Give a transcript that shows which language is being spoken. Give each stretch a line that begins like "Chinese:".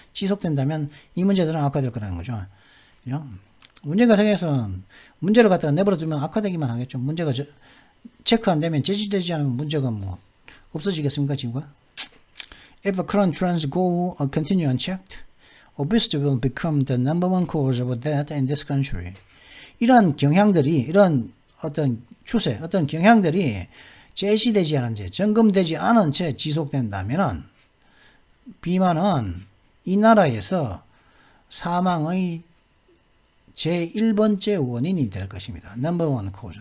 Korean: 지속된다면 이 문제들은 악화될 거라는 거죠. 그죠? 문제가 생겨서는 문제를 갖다가 내버려 두면 악화되기만 하겠죠. 문제가 체크 안 되면 제지되지 않으면 문제가 뭐 없어지겠습니까, 지구가?
English: If the current trends continue unchecked, obesity will become the number one cause of death in this country.
Korean: 이런 어떤 추세, 어떤 경향들이 제시되지 않은 채, 점검되지 않은 채 지속된다면은, 비만은 이 나라에서 사망의 제1번째 원인이 될 것입니다. 넘버 원 코즈.